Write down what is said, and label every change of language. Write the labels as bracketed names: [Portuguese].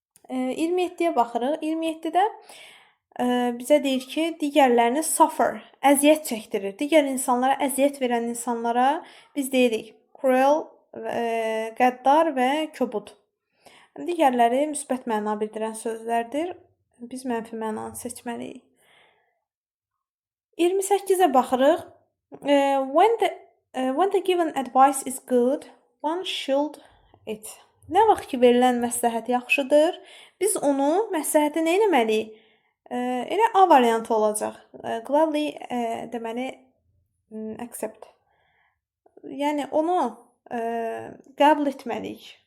[Azerbaijani] 27-yə baxırıq. 27-də bizə deyir ki, digərlərini suffer, əziyyət çəkdirir. Digər insanlara əziyyət verən insanlara biz deyirik cruel, qəddar və kobud. Digərləri müsbət məna bildirən sözlərdir. Biz mənfi mənanı seçməliyik. 28-ə baxırıq. [English] When the given advice is good, one should it. [Azerbaijani] Nə vaxt ki, verilən məsləhət yaxşıdır, biz onu, məsləhəti nə etməliyik? Elə A variantı olacaq. [English] Gladly [Azerbaijani] deməli accept. Yəni onu qəbul etməliyik.